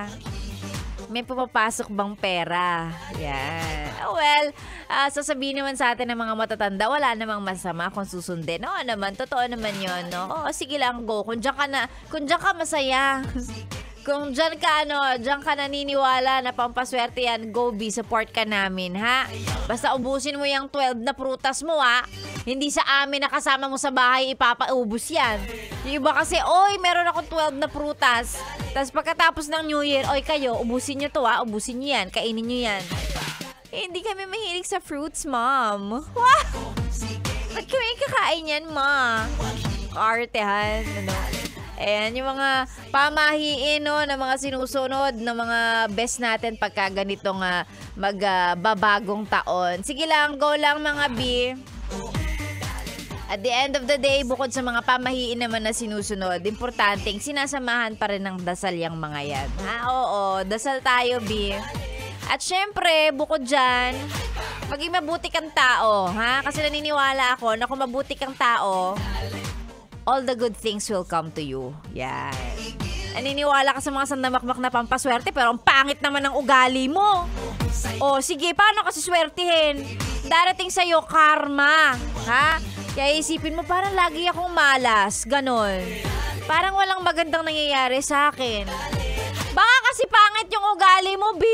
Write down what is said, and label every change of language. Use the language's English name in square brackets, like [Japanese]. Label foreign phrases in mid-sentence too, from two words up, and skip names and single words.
[Filipino] May pumapasok bang pera? Yan. Well, sasabihin naman sa atin ng mga matatanda, wala namang masama kung susundin. Oo naman, totoo naman yun, no? Oo, sige lang, go. Kung dyan ka masaya. Kung dyan ka naniniwala na pampaswerte yan, go be, support ka namin, ha? Basta ubusin mo yung 12 na prutas mo, ha? Hindi sa amin na kasama mo sa bahay, ipapaubos yan. Yung iba kasi, oy, meron akong 12 na prutas. Tapos pagkatapos ng New Year, oy kayo, ubusin nyo to, ha? Ubusin nyo yan, kainin nyo yan. Hindi kami mahilig sa fruits, ma'am. Wah! Ba't kami kakain yan, ma? Kaartehan, ano? Ayan, yung mga pamahiin, no, na mga sinusunod na mga best natin pagka ganitong magbabagong taon. Sige lang, go lang mga B. [English] At the end of the day, [Filipino] bukod sa mga pamahiin naman na sinusunod, importanteng sinasamahan pa rin ng dasal yung mga yan. Ha? Oo, dasal tayo, B. At syempre, bukod dyan, maging mabuti kang tao, ha? Kasi naniniwala ako na kung mabuti kang tao, [English] all the good things will come to you. [Filipino] Yan. Naniniwala ka sa mga sandamakmak na pampaswerte, pero ang pangit naman ng ugali mo. O, sige, paano kasi swertihin? Darating sa'yo karma, ha? Kaya isipin mo, parang lagi akong malas, ganon. Parang walang magandang nangyayari sa akin. Baka kasi pangit yung ugali mo, B.